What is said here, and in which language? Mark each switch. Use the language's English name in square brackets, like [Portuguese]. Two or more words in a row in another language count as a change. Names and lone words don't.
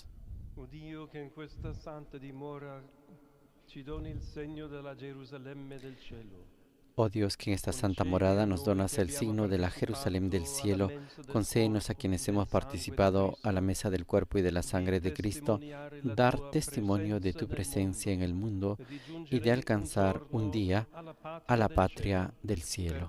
[Italian] O Dio che in questa santa dimora ci doni il segno della Gerusalemme del cielo. [Spanish] Oh Dios, que en esta santa morada nos donas el signo de la Jerusalén del cielo, concédenos a quienes hemos participado a la mesa del cuerpo y de la sangre de Cristo, dar testimonio de tu presencia en el mundo y de alcanzar un día a la patria del cielo.